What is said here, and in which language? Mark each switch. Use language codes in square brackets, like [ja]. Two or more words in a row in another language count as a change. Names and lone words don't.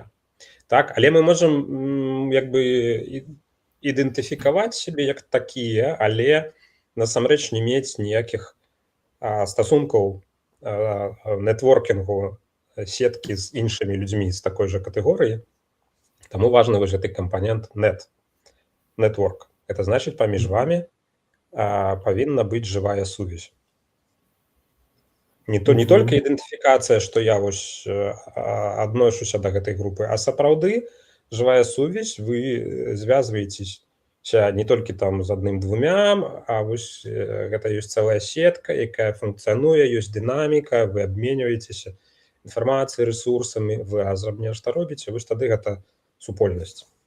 [be] Так, але мы можам як бы ідэнтыфікаваць сябе як такія, але насамрэч не мець ніякіх стасункаў нетворкінгу, сеткі з іншымі людзьмі з такой жа катэгорыі. Таму важны вось гэты кампанент network. [ru] Это значит, [be] паміж вами павінна быць жывая сувязь. Не толькі ідэнтыфікацыя, што я вось адношуся да гэтай групы, а сапраўды жывая сувязь, вы звязваецеся не толькі там з адным-двумя, а вось гэта ёсць цэлая сетка, якая функцыянуе, ёсць дынаміка, вы абменьваецеся інфармацыяй, рэсурсамі, вы разам нешта робіце, вось тады гэта супольнасць.